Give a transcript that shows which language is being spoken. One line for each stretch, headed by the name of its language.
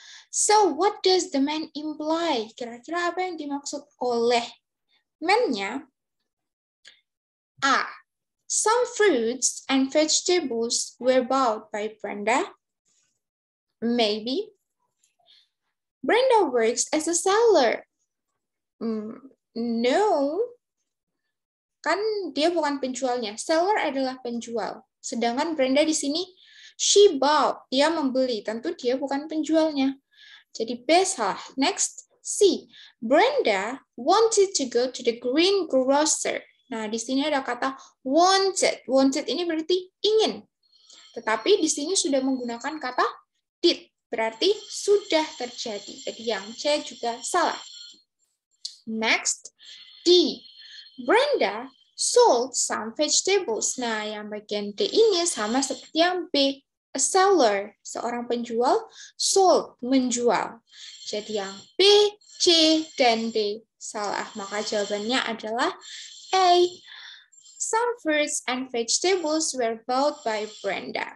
English: So what does the man imply?
Indonesian: Kira-kira apa yang dimaksud oleh man-nya?
English: A. Some fruits and vegetables were bought by Brenda. Maybe. Brenda works as a seller. No.
Indonesian: Kan dia bukan penjualnya. Seller adalah penjual. Sedangkan Brenda di sini,
English: she bought.
Indonesian: Dia membeli. Tentu dia bukan penjualnya. Jadi B salah. Next, C.
English: Brenda wanted to go to the green grocer.
Indonesian: Nah, di sini ada kata wanted. Wanted ini berarti ingin. Tetapi di sini sudah menggunakan kata did. Berarti sudah terjadi. Jadi yang C juga salah. Next, D.
English: Brenda sold some vegetables.
Indonesian: Nah, yang bagian D ini sama seperti yang B. A seller, seorang penjual, sold, menjual. Jadi yang B, C, dan D salah. Maka jawabannya adalah A.
English: Some fruits and vegetables were bought by Brenda.